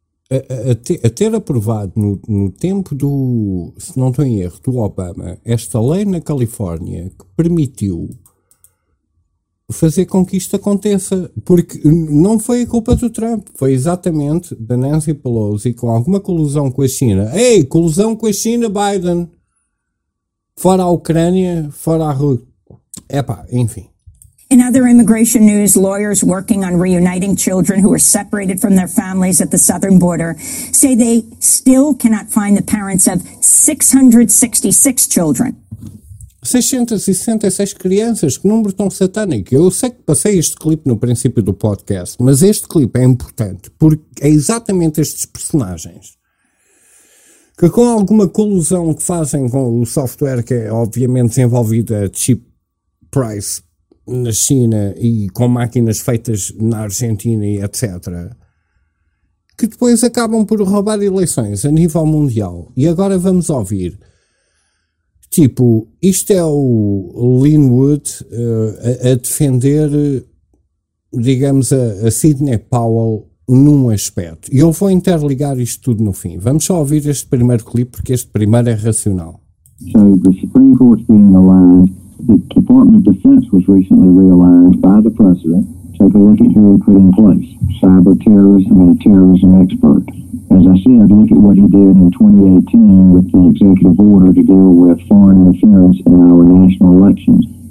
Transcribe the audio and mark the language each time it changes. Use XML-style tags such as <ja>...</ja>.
<pt>A ter aprovado no tempo do, se não estou em erro, do Obama, esta lei na Califórnia que permitiu fazer com que isto aconteça, porque não foi a culpa do Trump, foi exatamente da Nancy Pelosi com alguma colusão com a China. Ei, colusão com a China, Biden! Fora a Ucrânia, fora a Rússia. Epá, enfim.</pt> <en>In other immigration news, lawyers working on reuniting children who are separated from their families at the southern border say they still cannot find the parents of 666 children.</en> <pt>666 crianças, que número tão satânico. Eu sei que passei este clipe no princípio do podcast, mas este clipe é importante porque é exatamente estes personagens que, com alguma colusão que fazem com o software que é obviamente desenvolvido a cheap price na China e com máquinas feitas na Argentina e etc., que depois acabam por roubar eleições a nível mundial. E agora vamos ouvir. Tipo, isto é o Linwood a defender, digamos, a Sidney Powell num aspecto. E eu vou interligar isto tudo no fim. Vamos só ouvir este primeiro clipe, porque este primeiro é racional.</pt> <en>So, the Supreme Court being aligned, the Department of Defense was recently realigned by the President. Take a look at who he put in place. Cyberterrorism and a terrorism expert. As I said, look at what he did in 2018 with the executive order to deal with foreign interference in our national elections.</en>